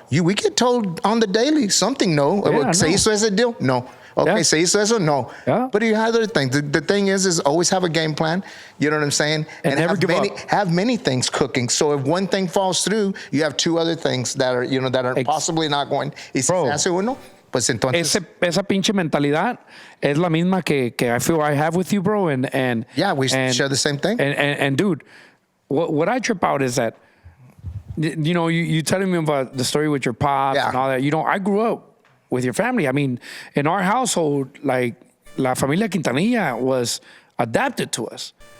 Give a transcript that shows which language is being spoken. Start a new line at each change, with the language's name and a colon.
English: We get told on the daily something no.
Spanish: ¿Se hizo ese deal? No. Okay, ¿se hizo eso? No. Yeah.
English: But you have other things. The thing is always have a game plan. You know what I'm saying? And never give up. Have many things cooking. So if one thing falls through, you have 2 other things that are, that are possibly not going.
Spanish: Y si se hace uno, pues entonces. Esa pinche mentalidad es la misma que
English: I feel I have with you, bro. And yeah, we share the same thing. And dude, what I trip out is that, you telling me about the story with your pops and all that. I grew up with your family. I mean, in our household, like, La Familia Quintanilla was adapted to us.